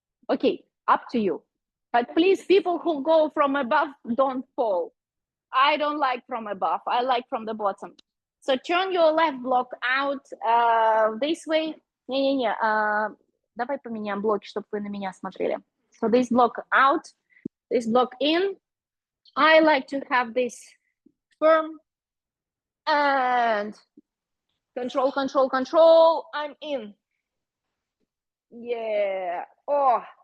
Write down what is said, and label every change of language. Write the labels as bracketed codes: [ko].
[en] Okay, up to you. But please, people who go from above, don't fall. I don't like from above. I like from the bottom. So turn your left block out this way. [ru] Не-не-не, давай поменяем блоки, чтобы вы на меня смотрели. [en] So this block out, this block in. I like to have this firm and control, control, control. I'm in. Yeah. Oh.